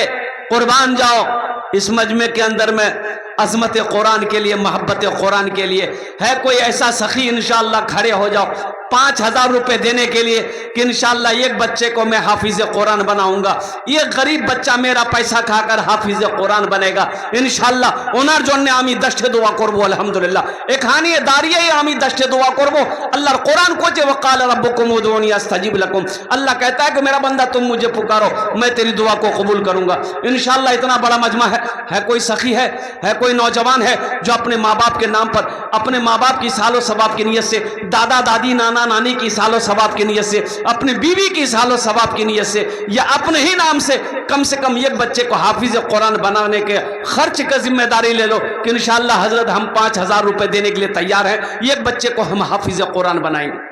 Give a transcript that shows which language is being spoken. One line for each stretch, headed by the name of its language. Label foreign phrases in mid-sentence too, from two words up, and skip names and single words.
Urdu: قربان جاؤ، اس مجمع کے اندر میں عظمت قرآن کے لیے، محبت قرآن کے لیے ہے کوئی ایسا سخی، انشاءاللہ کھڑے ہو جاؤ 5000 روپے دینے کے لیے کہ انشاءاللہ ایک بچے کو میں حافظ قرآن بناؤں گا، یہ غریب بچہ میرا پیسہ کھا کر حافظ قرآن بنے گا انشاءاللہ۔
Bangla: ওনার জন্য আমি 10 দোয়া করব আলহামদুলিল্লাহ। এখানে দাঁড়িয়েই আমি 10 দোয়া করব। আল্লাহর কোরআন কোচে
Arabic: وقال ربكم ادعوني استجب لكم،
Urdu: اللہ کہتا ہے کہ میرا بندہ تم مجھے پکارو میں تیری دعا کو قبول کروں گا انشاءاللہ۔ اتنا بڑا مجمع ہے کوئی سخی ہے کوئی نوجوان ہے جو اپنے ماں باپ کے نام پر، اپنے ماں باپ کی سال و ثواب کی نیت سے، دادا دادی نانا نانی کی سال و ثواب کی نیت سے، اپنے بیوی کی سال و ثواب کی نیت سے، یا اپنے ہی نام سے کم ایک بچے کو حافظ قرآن بنانے کے خرچ کا ذمہ داری لے لو کہ انشاءاللہ حضرت ہم 5000 روپے دینے کے لیے تیار ہیں، ایک بچے کو ہم حافظ قرآن بنائیں گے۔